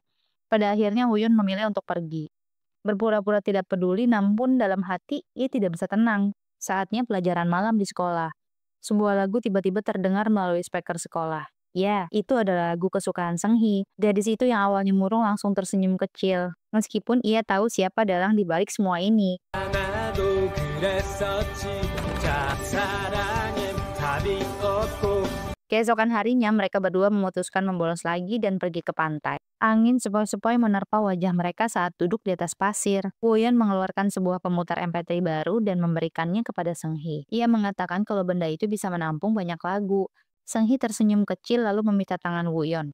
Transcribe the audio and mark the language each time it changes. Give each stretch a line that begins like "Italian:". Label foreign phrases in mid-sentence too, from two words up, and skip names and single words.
Indonesian: Pada akhirnya Wuyun memilih untuk pergi. Berpura-pura tidak peduli, namun dalam hati ia tidak bisa tenang. Saatnya pelajaran malam di sekolah. Sebuah lagu tiba-tiba terdengar melalui speaker sekolah. Ya, itu adalah lagu kesukaan Senghi. Dari situ yang awalnya murung langsung tersenyum kecil. Meskipun ia tahu siapa dalang di balik semua ini.
Korean: 나도 그랬었지. 자, 사랑엔 답이 없고.
Indonesian: Keesokan harinya mereka berdua memutuskan membolos lagi dan pergi ke pantai. Angin sepoi-sepoi menerpa wajah mereka saat duduk di atas pasir. Wuyun mengeluarkan sebuah pemutar MP3 baru dan memberikannya kepada Senghi. Ia mengatakan kalau benda itu bisa menampung banyak lagu. Senghi tersenyum kecil lalu meminta tangan Wuyun.